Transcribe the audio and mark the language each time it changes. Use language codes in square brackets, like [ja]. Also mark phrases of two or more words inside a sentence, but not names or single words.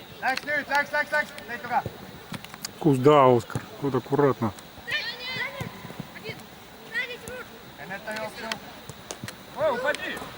[et] Läks nüüd, läks. Leid tuge. Kus, [ru] да, Оскар. Вот аккуратно. [et] Enneta jooksu. [ru] Ой, упади!